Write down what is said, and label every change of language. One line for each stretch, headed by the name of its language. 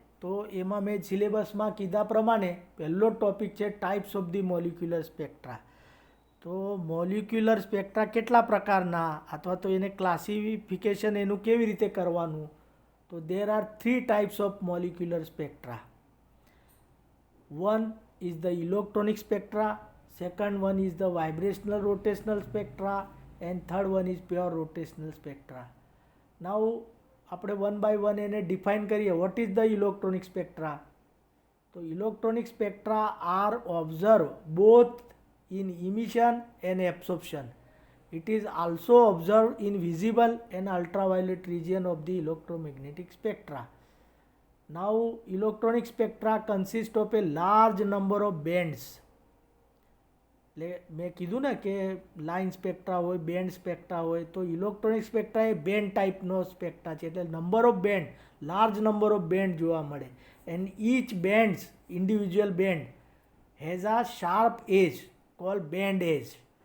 Gujarati: તો એમાં મેં સિલેબસમાં કીધા પ્રમાણે પહેલો ટોપિક છે
English: Types of the molecular spectra.
Gujarati: તો મોલિક્યુલર સ્પેક્ટ્રા કેટલા પ્રકારના, અથવા તો એને ક્લાસિફિકેશન એનું કેવી રીતે કરવાનું?
English: તો there are 3 types of molecular spectra. One is the electronic spectra, second one is the vibrational rotational spectra, and third one is pure rotational spectra.
Gujarati: Now આપણે 1 by 1 એને ડિફાઇન કરીએ.
English: What is the electronic spectra? તો electronic spectra are observe both in emission and absorption. It is also observed in visible and ultraviolet region of the electromagnetic spectra. Now electronic spectra consist of a large number of bands.
Gujarati: મેં કીધું ને કે line સ્પેક્ટ્રા હોય, band સ્પેક્ટ્રા હોય, તો electronic સ્પેક્ટ્રા એ band ટાઈપનો સ્પેક્ટ્રા છે, એટલે number of band, large number of band જોવા મળે.
English: And each bands, individual band has a sharp edge call band edge.